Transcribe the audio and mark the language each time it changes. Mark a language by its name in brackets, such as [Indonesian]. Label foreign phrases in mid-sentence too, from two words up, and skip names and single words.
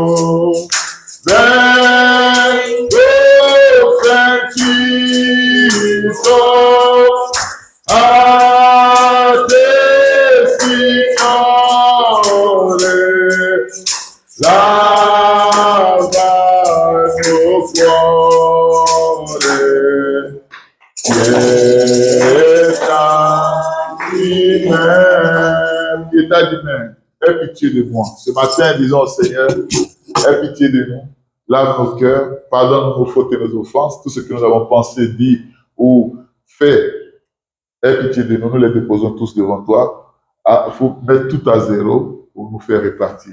[Italian] Vengo sentito a te, Signore, lava il mio cuore, pietà di me. Pietà di me, [French] aie pitié de moi. Ce matin, disons au Seigneur, aie pitié de nous. Lave nos cœurs, pardonne nos fautes et nos offenses, tout ce que nous avons pensé, dit ou fait. Aie pitié de nous, nous les déposons tous devant toi. Il faut mettre tout à zéro pour nous faire répartir.